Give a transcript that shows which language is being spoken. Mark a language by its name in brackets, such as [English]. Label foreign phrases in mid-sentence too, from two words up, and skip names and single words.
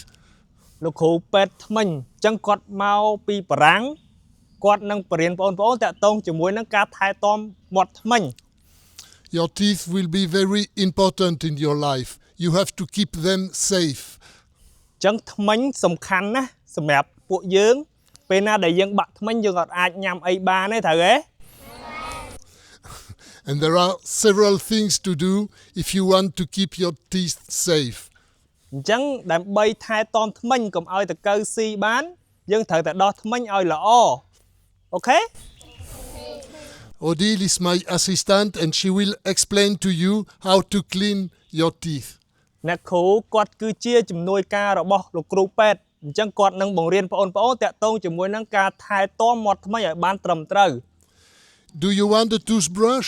[Khmer] លោកគ្រូពេទ្យថ្មិញអញ្ចឹងគាត់មកពីបារាំងគាត់នឹងបរៀនបងប្អូនតាក់ទងជាមួយនឹងការថែទាំមាត់ថ្មិញ [English] Your teeth will be very important in your life. You have to keep them safe. [Khmer] អញ្ចឹងថ្មិញសំខាន់ណាស់សម្រាប់ពួកយើងពេលណាដែលយើងបាក់ថ្មិញយើងអត់អាចញ៉ាំអីបានទេត្រូវទេ [English] And there are several things to do if you want to keep your teeth safe. [Khmer] អញ្ចឹងដើម្បីថែទាំថ្មិញកុំឲ្យតកៅស៊ីបានយើងត្រូវតែដោះថ្មិញឲ្យល្អអូខេ [English] Odile is my assistant and she will explain to you how to clean your teeth. [Khmer] អ្នកគ្រូគាត់គឺជាជំនួយការរបស់លោកគ្រូពេទ្យអញ្ចឹងគាត់នឹងបង្រៀនបងប្អូនតាក់ទងជាមួយនឹងការថែទាំមាត់ថ្មិញឲ្យបានត្រឹមត្រូវ [English] Do you want a toothbrush?